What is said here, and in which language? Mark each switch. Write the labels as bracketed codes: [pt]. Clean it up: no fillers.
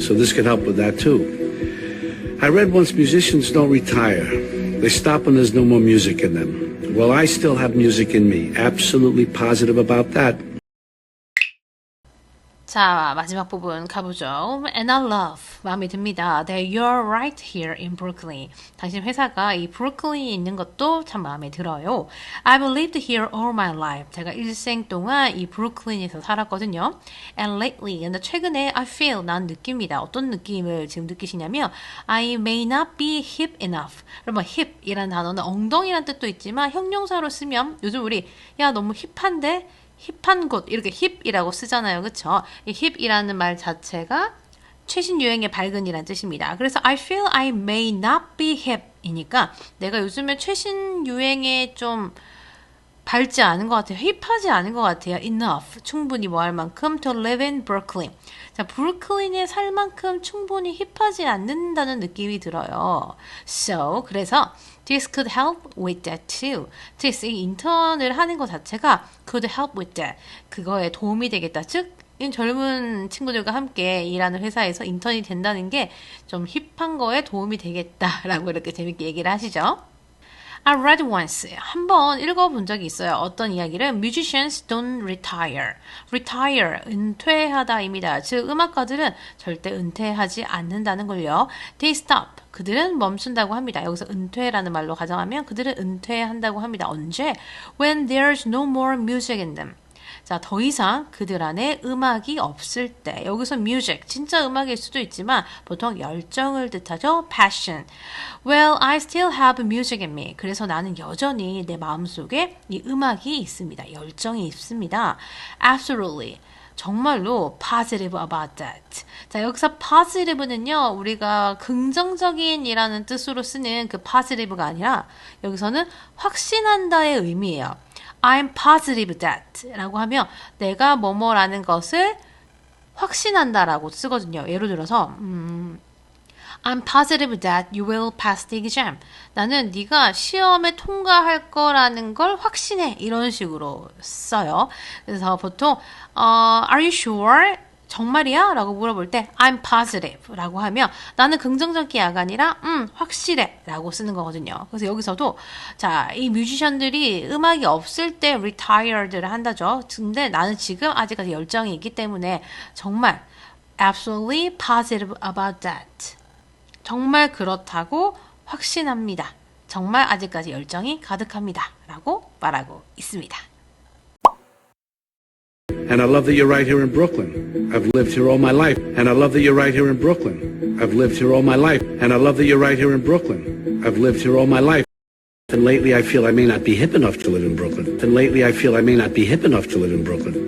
[en] So this could help with that too. I read once musicians don't retire. They stop when there's no more music in them. Well, I still have music in me. Absolutely positive about that. [ko] 자, 마지막 부분 가보죠. [en] And I love, [ko] 마음에 듭니다. [en] That you're right here in Brooklyn. [ko] 당신 회사가 이 브루클린에 있는 것도 참 마음에 들어요. [en] I've lived here all my life. [ko] 제가 일생 동안 이 브루클린에서 살았거든요. [en] And lately, [ko] 근데 최근에 [en] I feel, [ko] 난 느낍니다. 어떤 느낌을 지금 느끼시냐면 [en] I may not be hip enough. [ko] 여러분, hip이라는 단어는 엉덩이라는 뜻도 있지만 형용사로 쓰면 요즘 우리 야, 너무 힙한데? 힙한 곳 이렇게 힙이라고 쓰잖아요. 그쵸? 이 힙이라는 말 자체가 최신 유행의 밝은이라는 뜻입니다. 그래서 [en] I feel I may not be hip [ko] 이니까 내가 요즘에 최신 유행에 좀 밝지 않은 것 같아요. 힙하지 않은 것 같아요. Enough. 충분히 뭐 할 만큼 [en] to live in Brooklyn. [ko] 자, 브루클린에 살 만큼 충분히 힙하지 않는다는 느낌이 들어요. [en] So, [ko] 그래서 [en] this could help with that too. [ko] this, 이 인턴을 하는 것 자체가 [en] could help with that. [ko] 그거에 도움이 되겠다. 즉, 이 젊은 친구들과 함께 일하는 회사에서 인턴이 된다는 게 좀 힙한 거에 도움이 되겠다라고 이렇게 재밌게 얘기를 하시죠. [en] I read once. [ko] 한번 읽어본 적이 있어요. 어떤 이야기를? [en] Musicians don't retire. [ko] retire, 은퇴하다입니다. 즉, 음악가들은 절대 은퇴하지 않는다는 걸요. [en] They stop. [ko] 그들은 멈춘다고 합니다. 여기서 은퇴라는 말로 가정하면 그들은 은퇴한다고 합니다. 언제? [en] When there's no more music in them. [ko] 자, 더 이상 그들 안에 음악이 없을 때. 여기서 music, 진짜 음악일 수도 있지만 보통 열정을 뜻하죠. [en] passion. Well, I still have music in me. [ko] 그래서 나는 여전히 내 마음속에 이 음악이 있습니다. 열정이 있습니다. Absolutely. 정말로 [en] positive about that. [ko] 자, 여기서 positive는요, 우리가 긍정적인이라는 뜻으로 쓰는 그 positive가 아니라 여기서는 확신한다의 의미예요. [en] I'm positive that [ko] 라고 하면 내가 뭐뭐라는 것을 확신한다라고 쓰거든요. 예를 들어서 [en] I'm positive that you will pass the exam. [ko] 나는 네가 시험에 통과할 거라는 걸 확신해. 이런 식으로 써요. 그래서 보통 [en] Are you sure? [ko] 정말이야? 라고 물어볼 때 [en] I'm positive [ko] 라고 하면 나는 긍정적이야가 아니라 확실해 라고 쓰는 거거든요. 그래서 여기서도 자, 이 뮤지션들이 음악이 없을 때 retired를 한다죠. 근데 나는 지금 아직까지 열정이 있기 때문에 정말 [en] absolutely positive about that. [ko] 정말 그렇다고 확신합니다. 정말 아직까지 열정이 가득합니다. 라고 말하고 있습니다. [en] And I love that you're right here in Brooklyn. I've lived here all my life. And I love that you're right here in Brooklyn. I've lived here all my life. And I love that you're right here in Brooklyn. I've lived here all my life. And lately I feel I may not be hip enough to live in Brooklyn. And lately I feel I may not be hip enough to live in Brooklyn.